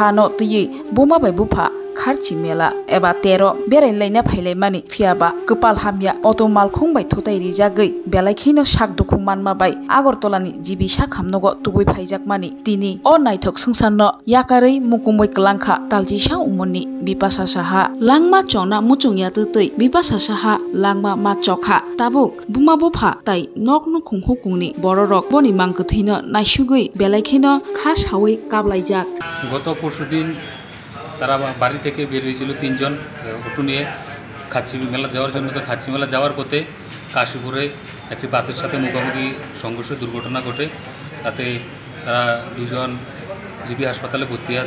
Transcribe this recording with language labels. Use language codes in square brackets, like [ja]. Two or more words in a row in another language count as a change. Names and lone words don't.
[trp] न तयै बोमा बाय बुफा खारची मेला एबा तेरो बेरायलायना फायलायमानि फियाबा गोपाल हामिया अट मालखं बाय थोतायरि जागै बेलायखिनो साक दुखुं मानमा बाय आगरतलानि जिबिसा खामनगो तुबै फायजाकमानि तिनि अ नायथक संसारनो याकारै मुकुमै क्लांखा तालजिसा उमननि बिपाशा साहा लांमा चना मुचुंया तै बिपाशा साहा लांमा मा चखा ताबुक बुमा बुफा ताई नक नु खुंहु कुंनि बररक बनि मांगथैनो नायसुगै बेलायखिनो खा सावै काबलायजाक [bn] গত পরশুদিন তারা বাড়ি থেকে বের হয়েছিল তিনজন অটো নিয়ে খাচ্ছি মেলা যাওয়ার জন্য। তো খাচ্ছি মেলা যাওয়ার পথে কাশীপুরে একটি বাসের সাথে মুখোমুখি সংঘর্ষে দুর্ঘটনা ঘটে। তাতে তারা দুজন জিবি হাসপাতালে ভর্তি আছে।